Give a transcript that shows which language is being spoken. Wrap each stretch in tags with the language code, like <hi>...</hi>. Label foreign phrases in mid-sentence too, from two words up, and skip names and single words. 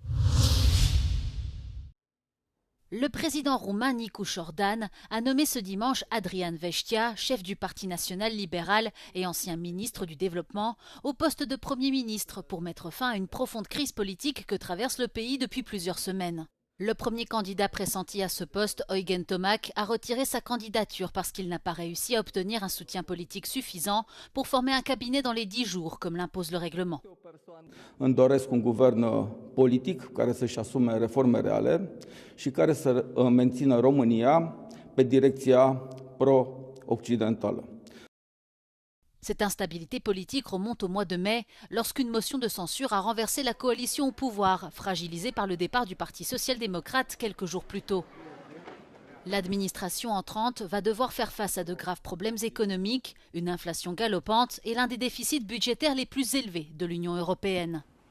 <fr>Le président roumain Nicu Jordan a nommé ce dimanche Adrian Vestia, chef du Parti national libéral et ancien ministre du Développement, au poste de Premier ministre pour mettre fin à une profonde crise politique que traverse le pays depuis plusieurs semaines. Le premier candidat pressenti à ce poste, Eugen Tomac, a retiré sa candidature parce qu'il n'a pas réussi à obtenir un soutien politique suffisant pour former un cabinet dans les 10 jours, comme l'impose le règlement.</fr> <ro>Îmi doresc un guvern politic care să-și asume reforme reale și care să mențină România pe direcția pro-occidentală.</ro> <fr>Cette instabilité politique remonte au mois de mai, lorsqu'une motion de censure a renversé la coalition au pouvoir, fragilisée par le départ du Parti social-démocrate quelques jours plus tôt. L'administration entrante va devoir faire face à de graves problèmes économiques, une inflation galopante et l'un des déficits budgétaires les plus élevés de l'Union européenne.</fr>